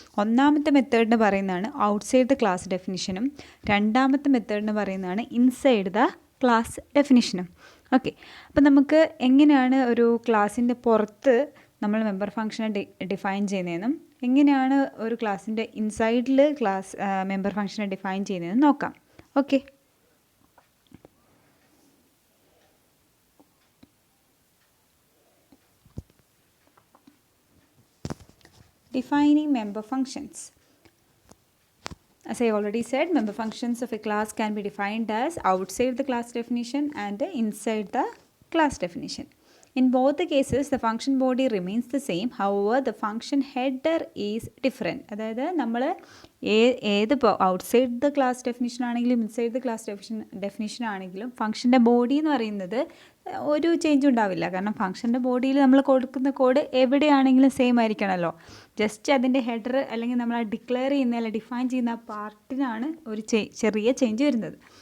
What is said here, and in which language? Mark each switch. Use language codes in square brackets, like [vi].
[ml] ഒന്നാമത്തെ മെത്തേഡിന് പറയുന്നതാണ് outside the class ഡെഫിനിഷനും, രണ്ടാമത്തെ മെത്തേഡിന് പറയുന്നതാണ് ഇൻസൈഡ് ദ ക്ലാസ് ഡെഫിനിഷനും. ഓക്കെ, അപ്പോൾ നമുക്ക് എങ്ങനെയാണ് ഒരു ക്ലാസ്സിൻ്റെ പുറത്ത് നമ്മൾ മെമ്പർ ഫംഗ്ഷനെ ഡിഫൈൻ ചെയ്യുന്നതെന്നും എങ്ങനെയാണ് ഒരു ക്ലാസ്സിൻ്റെ ഇൻസൈഡിൽ മെമ്പർ ഫംഗ്ഷനെ ഡിഫൈൻ ചെയ്യുന്നതെന്ന് നോക്കാം. [en] Okay, defining member functions. As I already said, member functions of a class can be defined as outside the class definition and inside the class definition. In both the cases, the function body remains the same. However, the function header is different. [ml] അതായത് നമ്മൾ ഏത് outside the class definition ആണെങ്കിലും inside the class definition ആണെങ്കിലും ഫംഗ്ഷൻ്റെ body എന്ന് പറയുന്നത് ഒരു change ഉണ്ടാവില്ല. കാരണം ഫംഗ്ഷൻ്റെ ബോഡിയിൽ നമ്മൾ കൊടുക്കുന്ന കോഡ് എവിടെയാണെങ്കിലും സെയിം ആയിരിക്കണമല്ലോ. ജസ്റ്റ് അതിൻ്റെ ഹെഡർ അല്ലെങ്കിൽ നമ്മൾ ആ ഡിക്ലെയർ ചെയ്യുന്ന അല്ലെങ്കിൽ ഡിഫൈൻ ചെയ്യുന്ന ആ പാർട്ടിനാണ് ഒരു ചെറിയ ചേഞ്ച് വരുന്നത്.